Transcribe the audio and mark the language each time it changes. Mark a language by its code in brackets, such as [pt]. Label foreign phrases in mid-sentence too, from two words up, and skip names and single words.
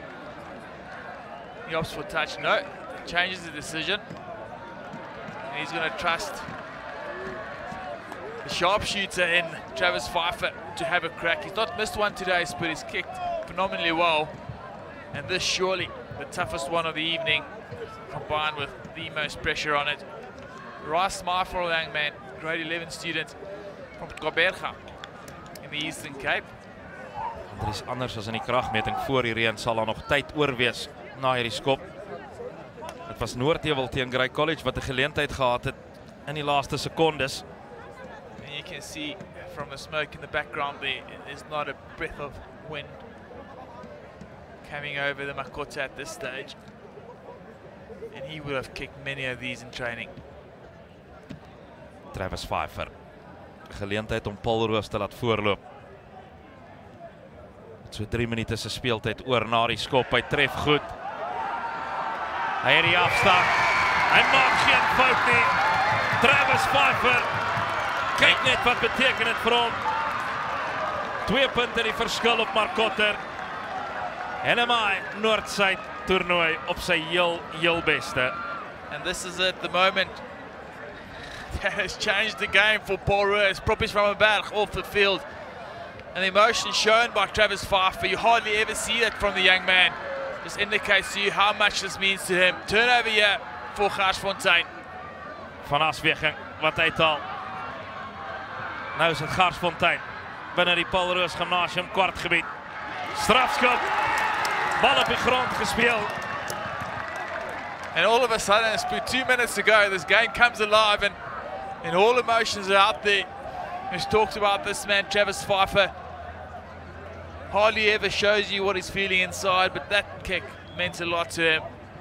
[en] He opts for touch, no, changes the decision, and he's going to trust the sharpshooter in Travis Pfeiffer to have a crack. He's not missed one today, but he's kicked phenomenally well, and this surely the toughest one of the evening, combined with the most pressure on it. Rice smile for a young man, grade 11 student from Gqeberha in the Eastern Cape. [af] Andries, anders as in die kragmeting voor die reën sal daar nog tyd oor wees na hierdie skop. Dit was Noordheuwel teen Grey College wat 'n geleentheid gehad het in die laaste sekondes. [en] And you can see from the smoke in the background there's not a breath of wind coming over the Makota at this stage, and he would have kicked many of these in training. [af] Travis Pfeiffer, geleentheid om Paul Roos te laat voorloop. So 3 minute se speeltyd oor na die skop, hy tref goed. Hy het die afstand, hy maak geen fout nie. Travis Pfeiffer, kyk net wat beteken dit vir hom. 2 punte die verskil op Markotter. NMI Noordside toernooi op sy heel beste. [en] And this is it, the moment that has changed the game for Paul Roos. Proppie van der Berg off the field, and the emotion shown by Travis Pfeiffer, you hardly ever see that from the young man. Just indicates to you how much this means to him. Turnover here for Garsfontein. [af] Van Aswegen wat uithaal. Nou is het Garsfontein binne die Paul Roos Gimnasium kwartgebied. Strafskop, bal op die grond gespeel. [en] And all of a sudden, it's been 2 minutes to go, this game comes alive, and all emotions are out there. We've talked about this man, Travis Pfeiffer. Hardly ever shows you what he's feeling inside, but that kick meant a lot to him.